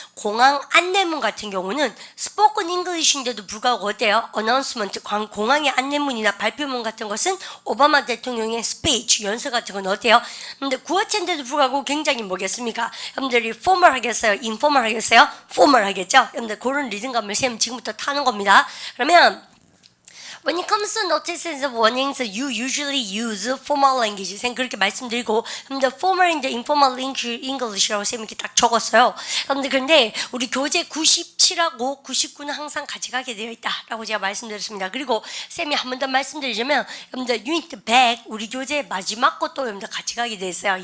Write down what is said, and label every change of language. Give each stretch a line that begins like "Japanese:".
Korean: 공항 안내문 같은 경우는 spoken English인데도 불구하고 어때요? announcement, 공항의 안내문이나 발표문 같은 것은 오바마 대통령의 speech, 연설 같은 건 어때요? 근데 구어체인데도 불구하고 굉장히 뭐겠습니까? 여러분들이 formal 하겠어요? informal 하겠어요? formal 하겠죠? 여러분들 그런 리듬감을 쌤 지금부터 타는 겁니다. 그러면
English: When it comes to notices and warnings, you usually use formal language.
Korean: 쌤 그렇게 말씀드리고, 근데
English: formal and informal English
Korean: 라고 쌤 이렇게 딱 적었어요. 그런데 우리 교재 97하고 99는 항상 같이 가게 되어 있다라고 제가 말씀드렸습니다. 그리고 쌤이 한 번 더 말씀드리자면, 여러분들 유니트 100 우리 교재 마지막 것도 여러분들 같이 가게 되어 있어요.